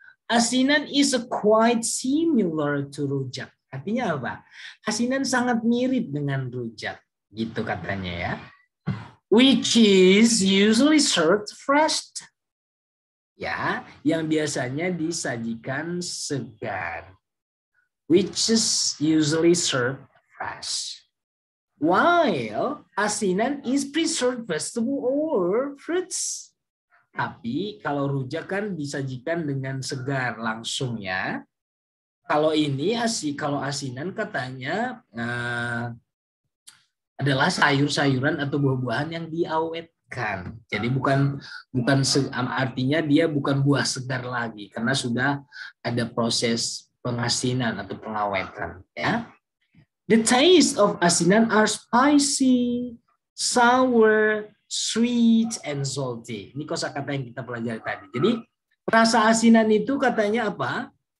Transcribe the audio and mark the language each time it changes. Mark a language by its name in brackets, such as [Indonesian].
[English] Asinan is quite similar to rujak. [Indonesian] Artinya apa? Asinan sangat mirip dengan rujak, gitu katanya ya. [English] Which is usually served fresh. [Indonesian] Ya, yang biasanya disajikan segar. [English] Which is usually served fresh. While asinan is preserved vegetable or fruits. [Indonesian] Tapi kalau rujak kan disajikan dengan segar langsung ya. Kalau ini kalau asinan katanya adalah sayur-sayuran atau buah-buahan yang diawetkan. Jadi bukan artinya dia bukan buah segar lagi karena sudah ada proses pengasinan atau pengawetan ya. [English] The taste of asinan are spicy, sour, sweet and salty. [Indonesian] Ini kosakata yang kita pelajari tadi. Jadi rasa asinan itu katanya apa?